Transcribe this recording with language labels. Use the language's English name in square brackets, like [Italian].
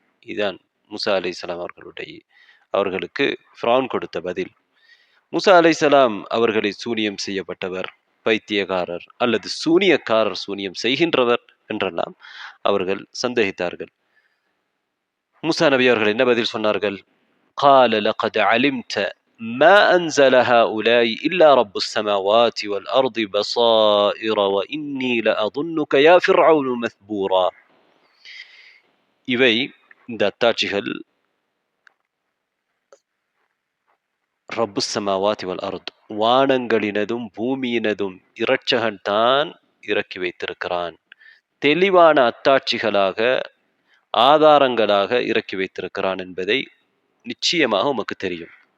[Tamil] இதுதான் மூசா அலைஹிஸ்ஸலாம் அவர்களுக்கு ஃபிரௌன் கொடுத்த பதில். மூசா அலைஹிஸ்ஸலாம் அவர்களை சூனியம் செய்யப்பட்டவர், பைத்தியக்காரர் அல்லது சூனியக்காரர், சூனியம் செய்கின்றவர் என்றெல்லாம் அவர்கள் சந்தேகித்தார்கள். மூசா நபி அவர்கள் என்ன பதில் சொன்னார்கள்? [Arabic] قال لقد علمت ما أنزل هؤلاء إلا رب السماوات والأرض بصائر وإني لأظنك يا فرعون مثبورا. [Tamil] இவை, இந்த அத்தாட்சிகள் [Arabic] ரப்பு சமாவாதி வல் அர்த், [Tamil] வானங்களினதும் பூமியினதும் இரட்சகன் தான் இறக்கி வைத்திருக்கிறான். தெளிவான அத்தாட்சிகளாக, ஆதாரங்களாக இறக்கி வைத்திருக்கிறான் என்பதை நிச்சயமாக உமக்கு தெரியும்.